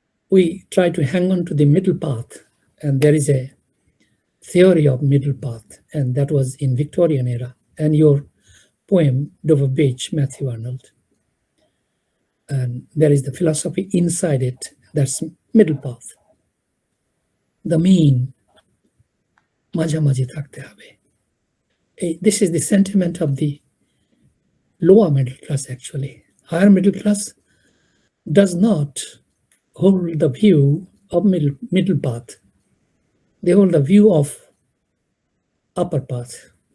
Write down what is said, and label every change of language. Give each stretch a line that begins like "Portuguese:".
English: We try to hang on to the middle path, and there is a theory of middle path, and that was in Victorian era. And your poem, Dover Beach, Matthew Arnold, and there is the philosophy inside it, that's middle path. The mean,
Bangla: মাঝামাঝি থাকতে হবে.
English: This is the sentiment of the lower middle class, actually. Higher middle class does not hold the view of middle path. They hold the view of upper path.